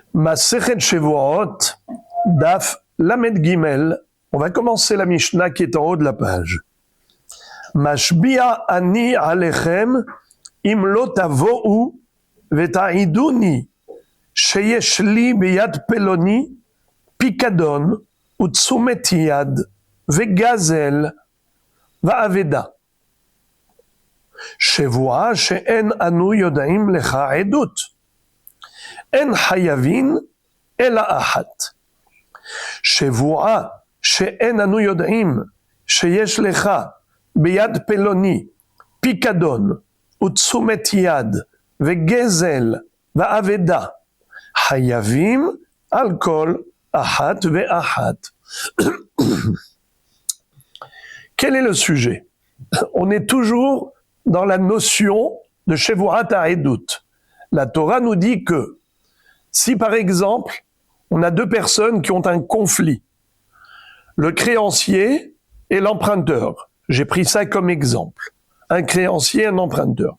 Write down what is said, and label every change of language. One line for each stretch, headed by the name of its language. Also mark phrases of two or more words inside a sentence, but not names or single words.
Hebrew: Masechet Shevuot, Daf Lamed Gimel.
French: On va commencer la Mishnah qui est en haut de la page.
Hebrew: משביע אני עליכם אם לא תבואו ותעידוני שיש לי ביד פלוני פקדון ותשומת יד וגזל ואבדה. שבועה שאין אנו יודעים לך עדות. אין חייבין אלא אחת. שבועה שאין אנו יודעים שיש לך ביד פלוני פיקדון ותשומת יד וגזל ואבדה. חייבים על כל אחת ואחת.
French: Quel est le sujet? On est toujours dans la notion de
Hebrew: שבועת העדות.
French: La Torah nous dit que si par exemple, on a deux personnes qui ont un conflit, le créancier et l'emprunteur, j'ai pris ça comme exemple, un créancier et un emprunteur.